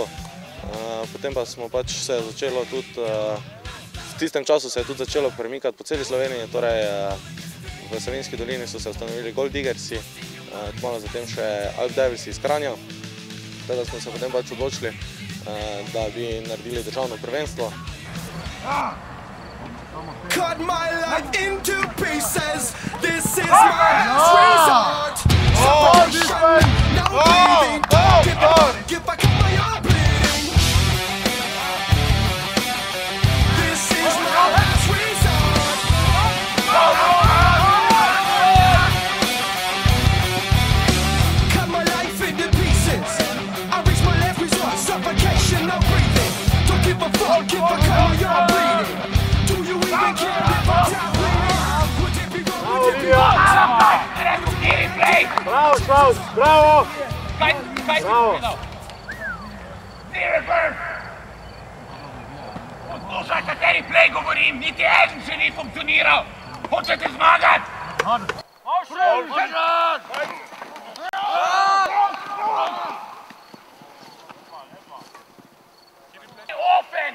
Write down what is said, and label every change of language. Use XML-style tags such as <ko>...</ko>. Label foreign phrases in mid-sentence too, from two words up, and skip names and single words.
<sl>Potem pa smo se začelo tudi, v tistem času se je tudi začelo premikati po celi Sloveniji, torej v Savinjski dolini so se ustanovili Gold Diggersi, kmalu zatem še Alp Devilsi iz Kranja. Teda smo se potem odločili, da bi naredili državno prvenstvo.</sl> <en>Cut my life into pieces. This is my resort. Separation, now breathing. Get back up my arm bleeding. This is my last resort. Cut my life into pieces. I reach my last resort. Suffocation, now breathing. Don't give a fuck, get back up my arm bleeding. Do you even care if I'm top bleeding? Would it be wrong, would it be wrong?</en> <sl>Bravo, Klaus, bravo! Bravo! Poslušaj, kateri play govorim, niti eden še ni funkcioniral. Hočete zmagati? Open!</sl>